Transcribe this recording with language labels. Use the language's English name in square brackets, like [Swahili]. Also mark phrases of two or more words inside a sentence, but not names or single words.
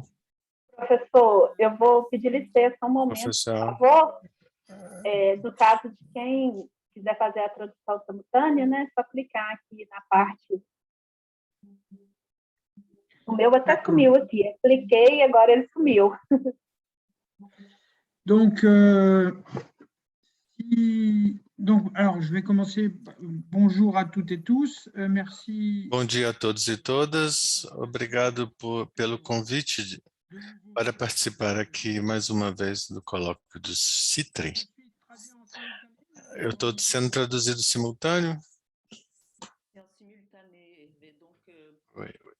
[Portuguese] Professor, eu vou pedir licença um momento, Professor. por favor. No caso de quem quiser fazer a tradução simultânea, né, é só clicar aqui na parte. O meu até sumiu aqui. Eu cliquei e agora ele sumiu. [French] Donc, alors, je vais commencer. Bonjour à toutes et tous. Merci. [Portuguese] Bom dia a todos e todas. Obrigado pelo convite para participar aqui mais uma vez do colóquio do CITRI. Eu estou sendo traduzido simultâneo? [French] Oui.